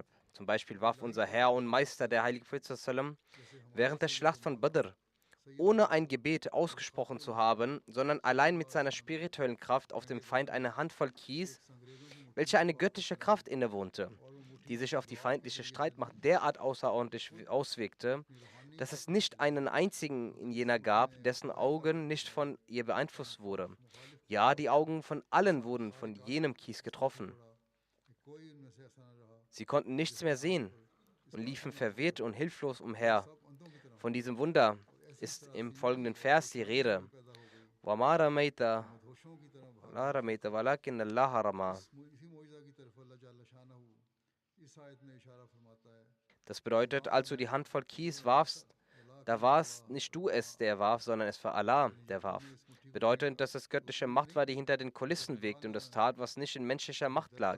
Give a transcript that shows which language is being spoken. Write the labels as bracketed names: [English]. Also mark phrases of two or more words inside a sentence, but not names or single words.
[German] Zum Beispiel warf unser Herr und Meister, der heilige Prophet, während der Schlacht von Badr, ohne ein Gebet ausgesprochen zu haben, sondern allein mit seiner spirituellen Kraft auf dem Feind eine Handvoll Kies, welche eine göttliche Kraft innewohnte, die sich auf die feindliche Streitmacht derart außerordentlich auswirkte, dass es nicht einen einzigen in jener gab, dessen Augen nicht von ihr beeinflusst wurde. Ja, die Augen von allen wurden von jenem Kies getroffen. Sie konnten nichts mehr sehen und liefen verwirrt und hilflos umher. Von diesem Wunder ist im folgenden Vers die Rede. [Arabic] وَمَا رَمَيْتَ وَلَا رَمَيْتَ وَلَكِنَّ اللَّهَ رَمَى. [German] Das bedeutet, als du die Handvoll Kies warfst, da warst nicht du es, der warf, sondern es war Allah, der warf. Bedeutet, dass es göttliche Macht war, die hinter den Kulissen wirkte und das tat, was nicht in menschlicher Macht lag.